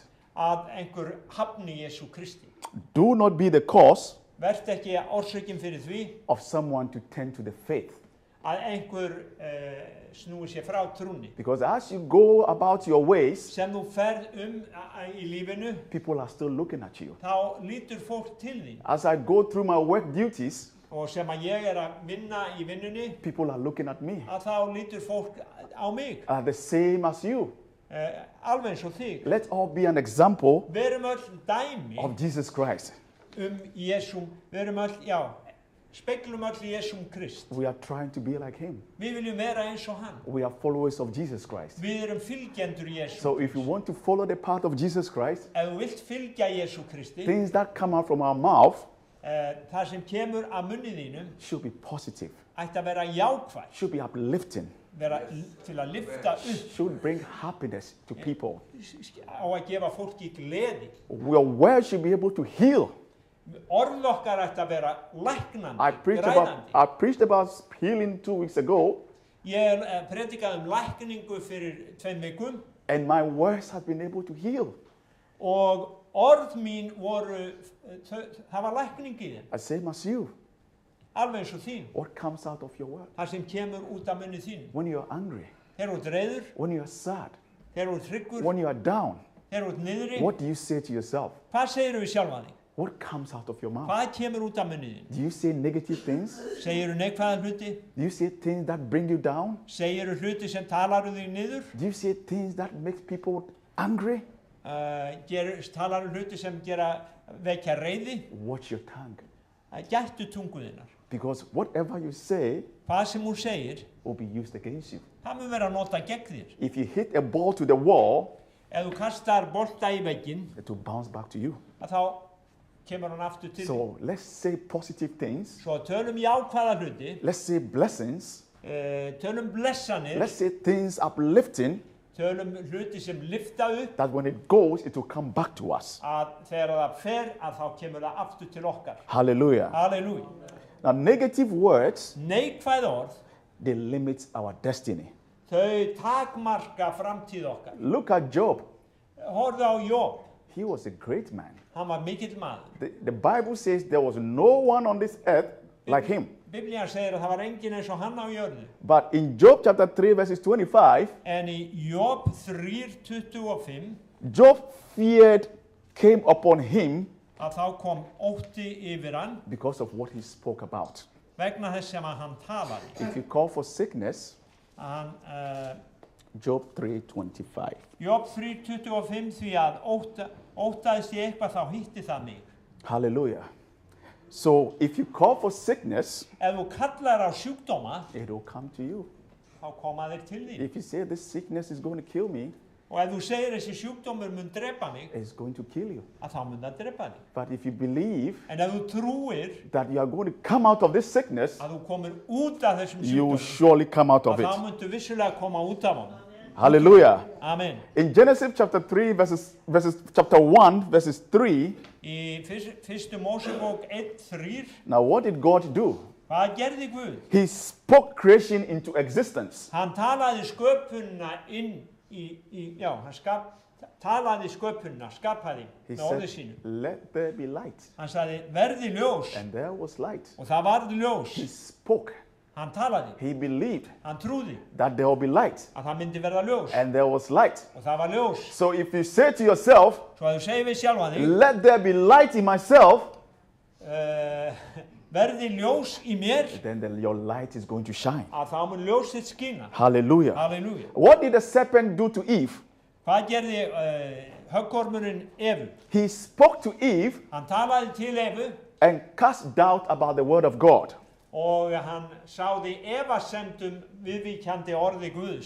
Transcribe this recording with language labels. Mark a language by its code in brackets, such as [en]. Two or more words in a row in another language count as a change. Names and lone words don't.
[is] að einhver hafni Jesú Kristi. [en] Do not be the cause [is] Vert ekki orsökin fyrir því [en] of someone to turn to the faith. [is] að einhver snúi sér frá trúnni. [en] Because as you go about your ways, [is] Sem þú ferð í lífinu, [en] people are still looking at you. [is] þá lítur fólk til þín. [en] As I go through my work duties, [is] Og sem að ég að vinna í vinnunni, [en] people are looking at me. [is] að þá lítur fólk á mig. [en] The same as you. [is] Alveg eins og þig. [en] Let's all be an example [is] Verum öll dæmi [en] of Jesus Christ. [is] Jesúm, verum öll, speglum öll Jesúm Krist. [en] We are trying to be like him. [is] Við viljum vera eins og hann. [en] We are followers of Jesus Christ. [is] Við erum fylgjendur Jesú. [en] So if you want to follow the path of Jesus Christ, [is] Ef þú vilt fylgja Jesú Kristi, [en] things that come out from our mouth [is] það sem kemur að munni þínum [en] should be positive, [is] ætti að vera jákvæð, [en] should be uplifting, [is] vera til að lyfta upp, [en] should bring happiness to people. [is] á að gefa fólki gleði. [en] Your words should be able to heal. [is] Orð okkar ætti að vera læknandi, [en] I preached about healing 2 weeks ago, [is] Ég predikaði lækningu fyrir 2 vikum [en] and my words have been able to heal. [is] og orð mín voru, það var lækning í þeim, [en] The same as you. [is] alveg eins og þín. [en] What comes out of your word? [is] Það sem kemur út af munni þín. [en] When you are angry, [is] Þegar þú ert reiður, [en] when you are sad, [is] þegar þú ert hryggur, [en] when you are down, [is] þegar þú ert niðri, [en] what do you say to yourself? [is] hvað segirðu við sjálfa þig? [en] What comes out of your mouth? [is] Hvað kemur út af munni þín? [en] Do you say negative things? [is] Segirðu neikvæða hluti? [en] Do you say things that bring you down? [is] Segirðu hluti sem talaru þig niður? [en] Do you say things that make people angry? [is] Talaru hluti sem vekja reiði? [en] Watch your tongue. [is] Gættu tungu þinnar. [en] Because whatever you say [is] Hvað sem hún segir, [en] will be used against you. [is] það mun vera nota gegn þér. [en] If you hit a ball to the wall, [is] Ef þú kastar bolta í vegginn, [en] it will bounce back to you. [is] þá kemur hann aftur til þín. [en] So let's say positive things. [is] Svo tölum jákvæða hluti, [en] Let's say blessings. [is] tölum blessanir, [en] Let's say things uplifting, [is] tölum hluti sem lyfta upp, [en] that when it goes, it will come back to us. [is] að þegar það fer, að þá kemur það aftur til okkar. [en] Hallelujah. [is] Halleluja. [en] Now, negative words, [is] Neikvæð orð, [en] they limit our destiny. [is] þau takmarka framtíð okkar. [en] Look at Job. [is] Horfðu á Job, [en] He was a great man. [is] hann var mikill maður. [en] The Bible says there was no one on this earth like him. [is] Biblían segir að það var enginn eins og hann á jörðu. [en] But in Job chapter 3, verses 25, [is] En í Job 3:25, [en] Job feared came upon him [is] að þá kom ótti yfir hann [en] because of what he spoke about. [is] vegna þess sem að hann talaði. [en] If you call for sickness, [is] Hann, [en] Job 3:25. [is] Job 3:25, því að óttaðist ég eitthvað þá hitti það mig. [en] Hallelujah. So if you call for sickness, [is] Ef þú kallar á sjúkdóma, [en] it will come to you. [is] þá koma þeir til þín. [en] If you say this sickness is going to kill me, [is] Og ef þú segir þessi sjúkdómur mun drepa mig, [en] it's going to kill you. [is] að þá mun það drepa þig. [en] But if you believe [is] En ef þú trúir [en] that you are going to come out of this sickness, [is] að þú komir út af þessum [en] you will [is] sjúkdómum, [en] surely come out of [is] að [en] it. [is] þá muntu vissulega koma út af honum. [en] Hallelujah. Amen. In Genesis chapter 3, chapter 1, verses 3, [is] Í fyrstu Mósebók 1:3, [en] now what did God do? [is] hvað gerði Guð? [en] He spoke creation into existence. [is] Hann talaði sköpunina inn hann talaði sköpunina, skapaði [en] He [is] með orði [en] said, [is] sínu. [en] let there be light. [is] Hann sagði, verði ljós, [en] And there was light. [is] og það varð ljós. [en] He spoke. [is] Hann talaði, [en] He believed [is] hann trúði [en] that there will be light. [is] að það myndi verða ljós, [en] And there was light. [is] og það var ljós. [en] So if you say to yourself, [is] Svo að þú segir við sjálfa þig, [en] let there be light in myself, [is] verði ljós í mér, [en] then your light is going to shine. [is] að þá mun ljós þitt skína. [en] Hallelujah. [is] Halleluja. [en] What did the serpent do to Eve? [is] Hvað gerði höggormurinn Evu? [en] He spoke to Eve [is] Hann talaði til Evu [en] and cast doubt about the word of God. [is] og hann sáði efasemdum viðvíkjandi orði Guðs.